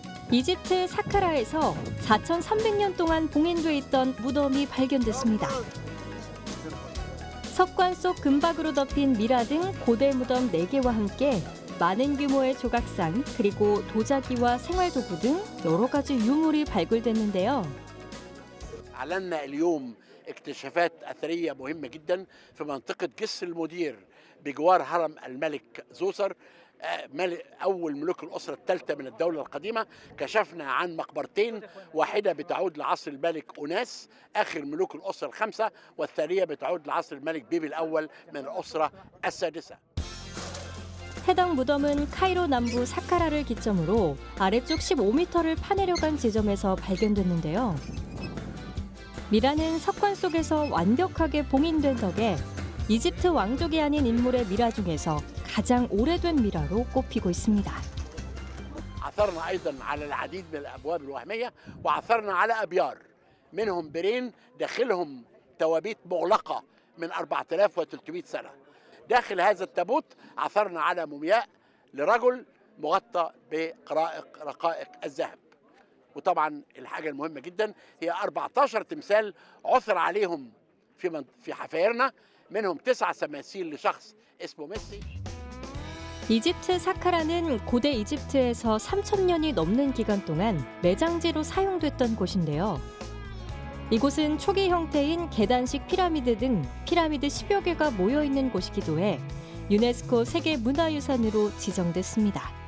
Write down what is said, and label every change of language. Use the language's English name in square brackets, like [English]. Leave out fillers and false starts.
[Korean] 이집트 사카라에서 4,300년 동안 봉인돼 있던 무덤이 발견됐습니다. 석관 속 금박으로 덮인 미라 등 고대 무덤 4개와 함께 많은 규모의 조각상, 그리고 도자기와 생활도구 등 여러 가지 유물이 발굴됐는데요. [Arabic] أعلنا اليوم اكتشافات أثرية مهمة جدا في منطقة جسر المدير بجوار هرم الملك زوسر أول ملوك الأسرة الثالثة من الدولة القديمة. كشفنا عن مقبرتين، واحدة بتعود لعصر الملك أوناس آخر ملوك الأسرة الخمسة، والثانية بتعود لعصر الملك بيبي الأول من الأسرة السادسة. [Korean] 해당 무덤은 카이로 남부 사카라를 기점으로 아래쪽 15m를 파내려간 지점에서 발견됐는데요. 미라는 석관 속에서 완벽하게 봉인된 덕에 이집트 왕족이 아닌 인물의 미라 중에서 가장 오래된 미라로 꼽히고 있습니다. [Arabic] عثرنا أيضا على العديد من الأبواب الوهمية، وعثرنا على أبيار منهم بيرين داخلهم توابيت مغلقة من 4300 سنة. داخل هذا التابوت عثرنا على مومياء لرجل مغطى برقائق الذهب. وطبعا الحاجة المهمة جدا هي 14 تمثال عثر عليهم في حفايرنا، منهم 9 تماثيل لشخص اسمه ميسي. [Korean] 이집트 사카라는 고대 이집트에서 3,000년이 넘는 기간 동안 매장지로 사용됐던 곳인데요. 이곳은 초기 형태인 계단식 피라미드 등 피라미드 10여 개가 모여있는 곳이기도 해 유네스코 세계문화유산으로 지정됐습니다.